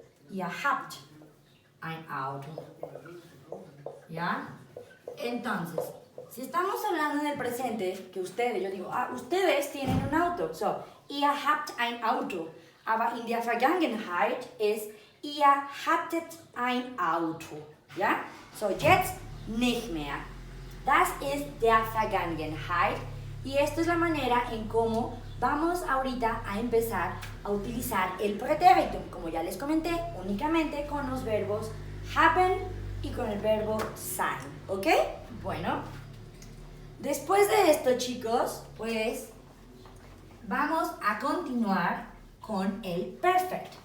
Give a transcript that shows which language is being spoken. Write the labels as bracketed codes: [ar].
[de] Ihr habt ein Auto. [es] ¿Ya? Entonces, si estamos hablando en el presente, que ustedes, yo digo, ustedes tienen un auto. [de] So, ihr habt ein Auto. Aber in der Vergangenheit ist, ihr hattet ein Auto. [es] ¿Ya? [de] So, jetzt nicht mehr. Das ist der Vergangenheit. [es] Y esto es la manera en cómo vamos ahorita a empezar a utilizar el pretérito. Como ya les comenté, únicamente con los verbos haben y con el verbo sein. ¿Ok? Bueno, después de esto, chicos, pues vamos a continuar con el perfect.